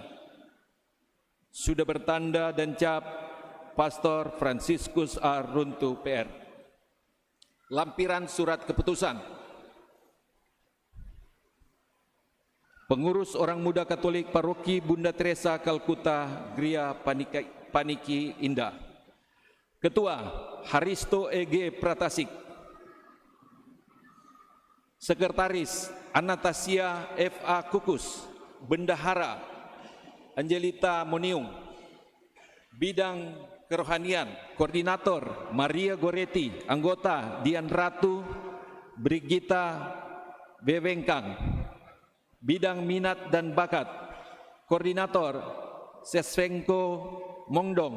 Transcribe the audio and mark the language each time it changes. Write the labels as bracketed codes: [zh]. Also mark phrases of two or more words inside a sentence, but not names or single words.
[id] Sudah bertanda dan cap Pastor Franciscus A. Runtu PR. Lampiran surat keputusan. Pengurus orang muda Katolik Paroki Bunda Teresa Kalkuta, Gria Paniki Indah. Ketua Haristo E.G. Pratasik. Sekretaris Anastasia F.A. Kukus. Bendahara Angelita Moniung. Bidang Kerohanian Koordinator Maria Goretti. Anggota Dian Ratu Brigita Bewengkang. Bidang Minat dan Bakat Koordinator Sesvenko Mongdong.